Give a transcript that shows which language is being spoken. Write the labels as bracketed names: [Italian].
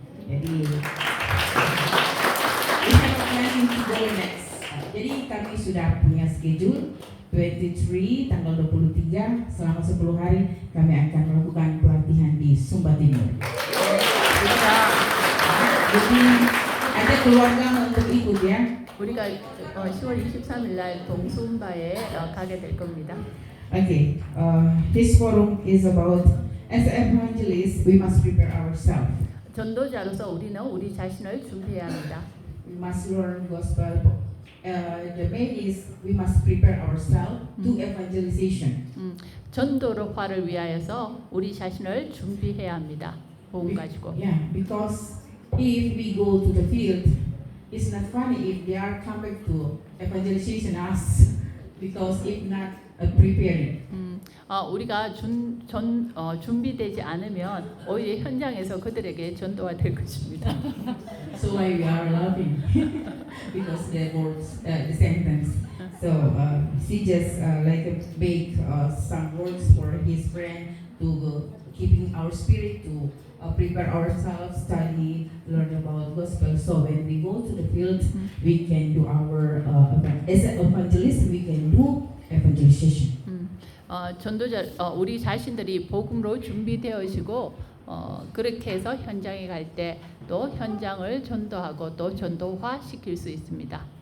[English] Jadi we have planning to go next. [Indonesian] Jadi kami sudah punya schedule 23 tanggal 23 selama 10 hari kami akan melakukan pelatihan di Sumba Timur. Jadi ada keluarga untuk ikut ya. [Korean] 우리가 10월 23일 날 동순바에 가게 될 겁니다. [English] Okay, this forum is about as evangelists we must prepare ourselves. [Korean] 전도자로서 우리는 우리 자신을 준비해야 합니다. [English] We must learn gospel. The main is we must prepare ourselves to evangelization. [Korean] 전도로화를 위하여서 우리 자신을 준비해야 합니다. 복음 가지고. [English] Yeah, because if we go to the field, it's not funny if they are coming to evangelization us because if not preparing. [Korean] 우리가 준비되지 않으면 오히려 현장에서 그들에게 전도가 될 것입니다. [English] So why we are laughing because the words, the sentence. So she just like make some words for his friend to keeping our spirit to prepare ourselves, study, learn about gospel. So when we go to the field, we can do our as an evangelist, we can do evangelization. [Korean] 전도자 우리 자신들이 복음으로 준비되어지고 그렇게 해서 현장에 갈 때 또 현장을 전도하고 또 전도화 시킬 수 있습니다.